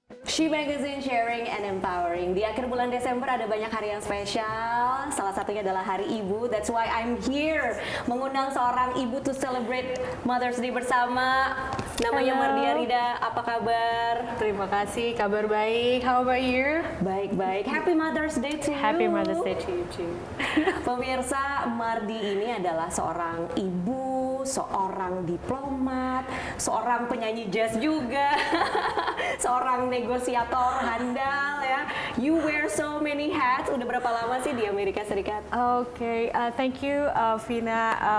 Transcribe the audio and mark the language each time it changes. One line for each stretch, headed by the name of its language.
English: She Magazine, sharing and empowering.
Indonesian: Di akhir bulan Desember ada banyak hari yang spesial. Salah satunya adalah Hari Ibu.
English: That's why I'm here,
Indonesian: mengundang seorang ibu
English: to celebrate Mother's Day
Indonesian: bersama. Namanya Mardia Rida. Apa kabar? Terima kasih, kabar baik.
English: How about you?
Indonesian: Baik-baik.
English: Happy Mother's Day to you. Happy Mother's Day to you too.
Indonesian: Pemirsa, Mardi ini adalah seorang ibu, seorang diplomat, seorang penyanyi jazz juga, seorang negosiator handal ya.
English: You wear so many hats.
Indonesian: Udah berapa lama sih di Amerika Serikat?
English: Okay, thank you, Vina.